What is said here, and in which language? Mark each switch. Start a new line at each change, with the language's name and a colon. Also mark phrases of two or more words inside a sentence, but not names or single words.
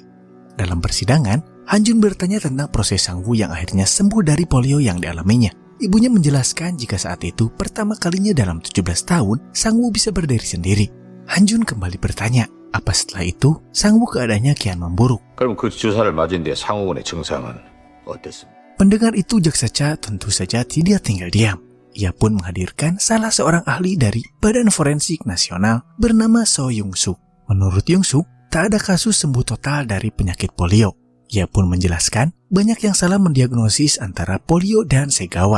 Indonesian: Dalam persidangan, Han Jun bertanya tentang proses Sang-woo yang akhirnya sembuh dari polio yang dialaminya. Ibunya menjelaskan jika saat itu pertama kalinya dalam 17 tahun, Sang-woo bisa berdiri sendiri. Han Jun kembali bertanya, apa setelah itu Sang-woo keadaannya kian memburuk.
Korean: 그럼 그 주사를 맞은 뒤에 상호군의 증상은 어땠습니까?
Indonesian: Pendengar itu jaksa Cha tentu saja tidak tinggal diam. Ia pun menghadirkan salah seorang ahli dari Badan Forensik Nasional bernama So Yung Suk. Menurut Yung Suk, tak ada kasus sembuh total dari penyakit polio. Ia pun menjelaskan banyak yang salah mendiagnosis antara polio dan segawa.